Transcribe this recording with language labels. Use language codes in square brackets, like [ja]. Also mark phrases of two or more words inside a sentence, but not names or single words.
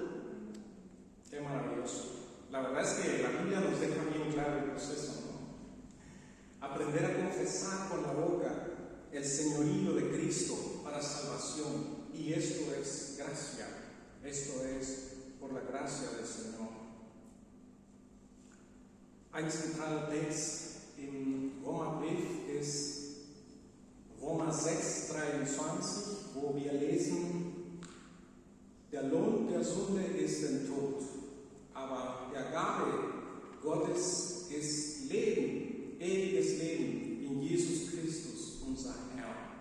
[es] Qué maravilloso. La verdad es que la Biblia nos deja bien claro el proceso, ¿no? Aprender a confesar con la boca el señorío de Cristo para salvación, y esto es gracia, esto es por la gracia del Señor. [de] Ein zentraler Text im Römerbrief ist Römer 6:23, wo wir lesen: Der Lohn der Sünde ist der Tod, aber der Gabe Gottes ist Leben, ewiges Leben in Jesus Christus, unser Herr.